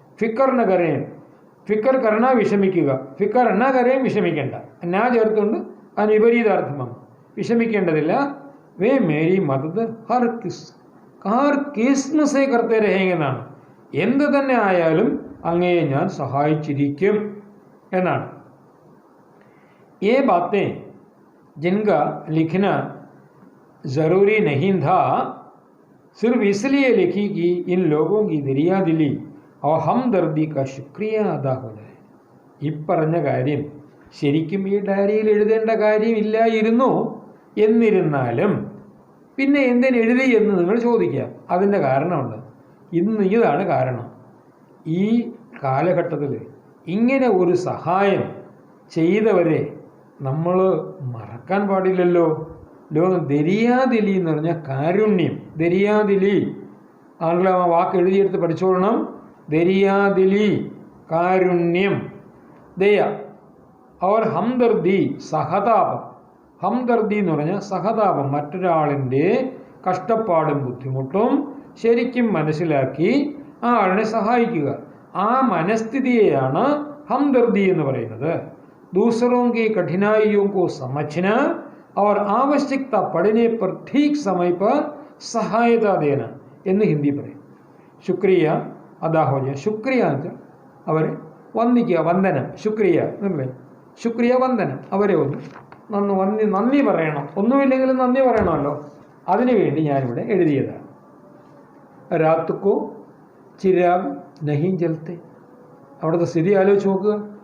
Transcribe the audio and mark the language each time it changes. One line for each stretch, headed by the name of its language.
Hindi: ഫിക്കർ നഗരെ,
Malayalam: ഫിക്കർ കർണ വിഷമിക്കുക, ഫിക്കർ എണ്ണ കരയും വിഷമിക്കേണ്ട, എന്നാ ചേർത്തുകൊണ്ട് അതിന് വിപരീതാർത്ഥമാണ്. വിഷമിക്കേണ്ടതില്ല.
Hindi: വേ മേരി മദത് ഹർ കിസ്മസേ കർത്തേ രഹേങ്കെന്നാണ്.
Malayalam: എന്ത് തന്നെ ആയാലും അങ്ങയെ ഞാൻ സഹായിച്ചിരിക്കും എന്നാണ്.
Hindi: ये बातें जिनका लिखना ज़रूरी नहीं था, सिर्फ इसलिए लिखी कि इन लोगों की दरिया दिली और हमदर्दी का शुक्रिया अदा हो जाए.
Malayalam: ഇപ്പറഞ്ഞ കാര്യം ശരിക്കും ഈ ഡയറിയിൽ എഴുതേണ്ട കാര്യമില്ലായിരുന്നു. എന്നിരുന്നാലും പിന്നെ എന്തിനെഴുതി എന്ന് നിങ്ങൾ ചോദിക്കാം. അതിൻ്റെ കാരണമുണ്ട്. ഇതാണ് കാരണം. ഈ കാലഘട്ടത്തിൽ ഇങ്ങനെ ഒരു സഹായം ചെയ്തവരെ നമ്മൾ മറക്കാൻ പാടില്ലല്ലോ. ലോകം ദരിയാദിലി എന്ന് പറഞ്ഞാൽ കാരുണ്യം. ദരിയാദിലി ആണല്ലോ, ആ വാക്ക് എഴുതിയെടുത്ത് പഠിച്ചോളണം. ദരിയാദിലി, കാരുണ്യം, ദയ. അവർ ഹംദർദി, സഹതാപം. ഹംദർദി എന്ന് പറഞ്ഞാൽ സഹതാപം, മറ്റൊരാളിൻ്റെ കഷ്ടപ്പാടും ബുദ്ധിമുട്ടും ശരിക്കും മനസ്സിലാക്കി ആ ആളിനെ സഹായിക്കുക. ആ മനസ്ഥിതിയെയാണ് हमदर्दी എന്ന് പറയുന്നത്.
Hindi: दूसरों की कठिनाइयों को समझना और आवश्यकता पड़ने पर ठीक समय पर सहायता देना
Malayalam: എന്ന് ഹിന്ദി പറയും.
Hindi: ശുക്രിയ അദാ ഹോ ജായ്.
Malayalam: ശുക്രിയ എന്ന് അവരെ വന്ദിക്കുക, വന്ദനം. ശുക്രിയ എന്നല്ലേ, ശുക്രിയ വന്ദനം. അവരെ ഒന്ന് നന്ദി പറയണം. ഒന്നുമില്ലെങ്കിലും നന്ദി പറയണമല്ലോ. അതിനുവേണ്ടി ഞാനിവിടെ എഴുതിയതാണ്.
Hindi: രാത് കോ ചിരാഗ് നഹീം ജൽത്തെ.
Malayalam: അവിടുത്തെ സ്ഥിതി ആലോചിച്ച് നോക്കുക.